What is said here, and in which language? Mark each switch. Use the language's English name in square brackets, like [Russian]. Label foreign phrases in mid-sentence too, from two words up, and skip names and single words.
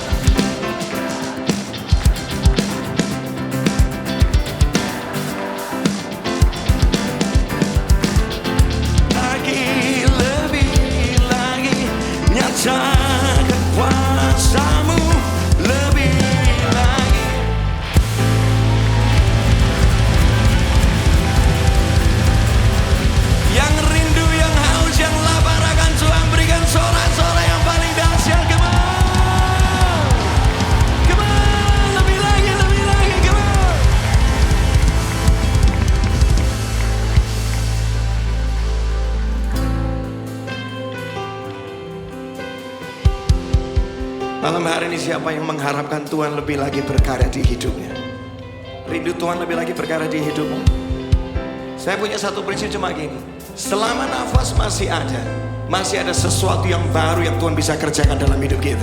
[Indonesian] Lagi lebih lagi nyatakan kuasamu lebih lagi. Yang rindu, yang haus, yang lapar akan Tuhan, berikan sorak-sorak yang paling dahsyat. [English] Come on, come on, [Indonesian] lebih lagi, [English] come on. [Indonesian] Malam hari ini siapa yang mengharapkan Tuhan lebih lagi berkarya di hidupnya? Rindu Tuhan lebih lagi berkarya di hidupmu? Saya punya satu prinsip cuma gini, selama nafas masih ada sesuatu yang baru yang Tuhan bisa kerjakan dalam hidup kita.